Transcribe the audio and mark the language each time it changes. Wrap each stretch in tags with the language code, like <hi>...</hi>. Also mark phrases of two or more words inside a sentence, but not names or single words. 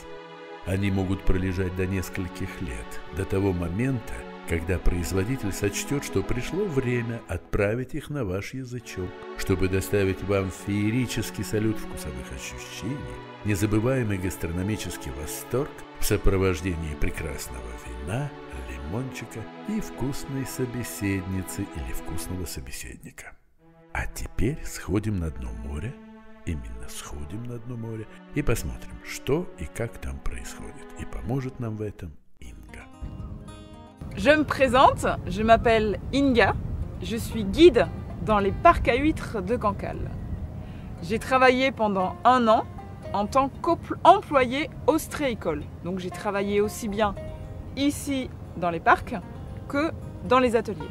<ru>Они могут пролежать до нескольких лет, до того момента, когда производитель сочтет, что пришло время отправить их на ваш язычок, чтобы доставить вам феерический салют вкусовых ощущений, незабываемый гастрономический восторг в сопровождении прекрасного вина, лимончика и вкусной собеседницы или вкусного собеседника. А теперь сходим на дно моря, именно сходим на дно моря и посмотрим, что и как там происходит. И поможет нам в этом Инга.</ru> <fr>Je me présente, je m'appelle Inga, je suis guide dans les parcs à huîtres de Cancale. J'ai travaillé pendant 1 an en tant qu'employé ostréicole. Donc j'ai travaillé aussi bien ici dans les parcs que dans les ateliers.</fr>